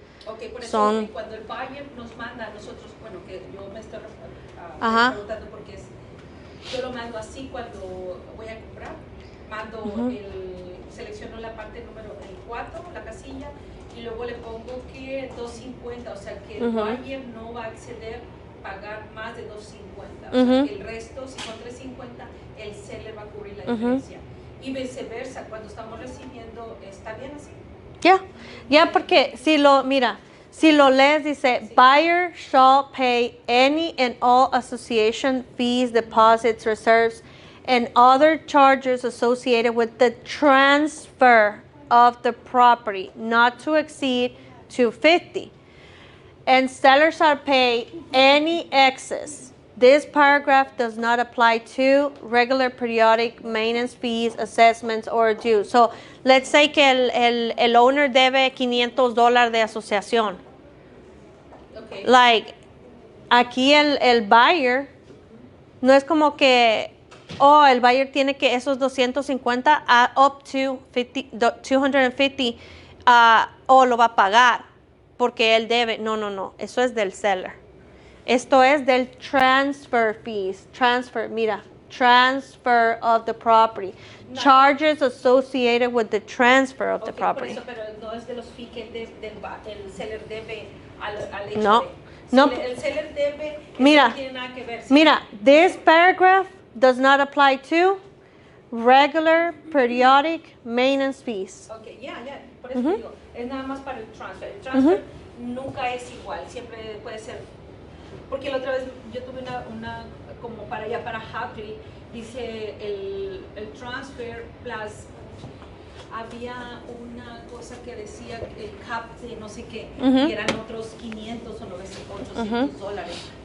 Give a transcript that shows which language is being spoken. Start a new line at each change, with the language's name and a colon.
Spanish: Ok, por eso cuando el buyer nos manda a nosotros, bueno, que yo me estoy preguntando porque yo lo mando así cuando voy a comprar, selecciono la parte número 4, la casilla, y luego le pongo que 250, o sea que el buyer no va a acceder pagar más de 250, o sea que el resto, si son 350, el seller va a cubrir la diferencia. Y viceversa, cuando estamos recibiendo, ¿está bien así? Ya, porque si lo lees dice,
English: buyer shall pay any and all association fees, deposits, reserves, and other charges associated with the transfer of the property, not to exceed $250. And sellers shall pay any excess. This paragraph does not apply to regular periodic maintenance fees, assessments, or dues. So, let's say
Spanish: que el owner debe $500 de asociación.
English: Okay.
Spanish: Like, aquí el buyer, no es como que, el buyer tiene que esos 250
English: up to
Spanish: 250, lo va a pagar porque él debe. No, eso es del seller. Esto es del transfer fees.
English: Transfer of the property. No. Charges associated with the transfer of the property.
Spanish: Por eso, pero no es de los fees que el seller debe al hecho no. de, No. El seller debe, mira, no tiene nada que ver.
English: Mira, this paragraph does not apply to regular periodic maintenance fees.
Spanish: Okay, ya, por eso digo, es nada más para el transfer. El transfer nunca es igual, siempre puede ser. Porque la otra vez yo tuve una como para allá, para Happy, dice el transfer plus, había una cosa que decía el cap de no sé qué, y eran otros 500 o 800 dólares.